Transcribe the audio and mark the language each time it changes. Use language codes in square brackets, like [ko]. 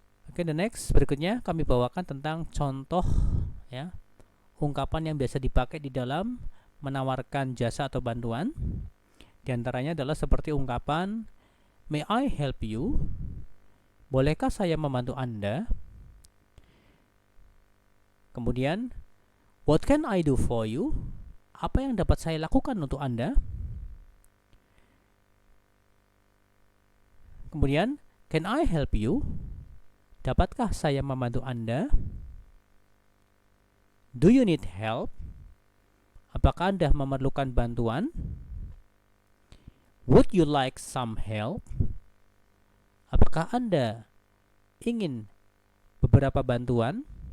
[id] Oke, [en] the next [id] berikutnya kami bawakan tentang contoh ya, ungkapan yang biasa dipakai di dalam menawarkan jasa atau bantuan. Di antaranya adalah seperti ungkapan [en] May I help you? [id] Bolehkah saya membantu Anda? Kemudian [en] What can I do for you? [id] Apa yang dapat saya lakukan untuk Anda? [en] Kemudian Can I help you? [id] Dapatkah saya membantu Anda? [en] Do you need help? [id] Apakah Anda memerlukan bantuan? [en] Would you like some help? [id] Apakah Anda ingin beberapa bantuan?